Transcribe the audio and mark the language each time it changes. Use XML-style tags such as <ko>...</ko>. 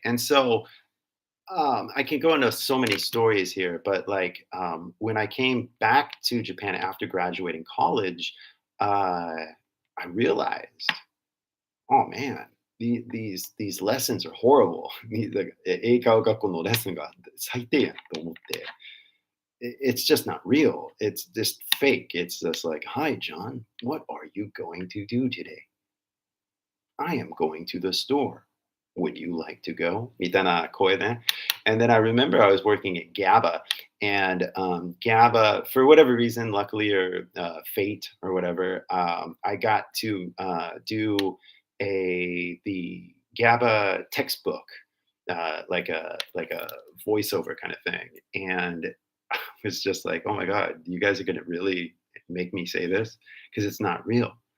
<en>And so I can go into so many stories here, but like when I came back to Japan after graduating college, uh, I realized, oh man, these lessons are horrible.</en> <ja>英会話学校のレッスンが最低やんと思って。</ja> <en>It's just not real. It's just fake. It's just like, hi, John, what are you going to do today? I am going to the store. Would you like to go?</en> <ja>みたいな声ね.</ja> <en>And then I remember I was working at GABA, and GABA, for whatever reason, luckily or fate or whatever, I got to do the GABA textbook, like a voiceover kind of thing, and I was just like, oh my god, you guys are gonna really make me say this because it's not real.</en>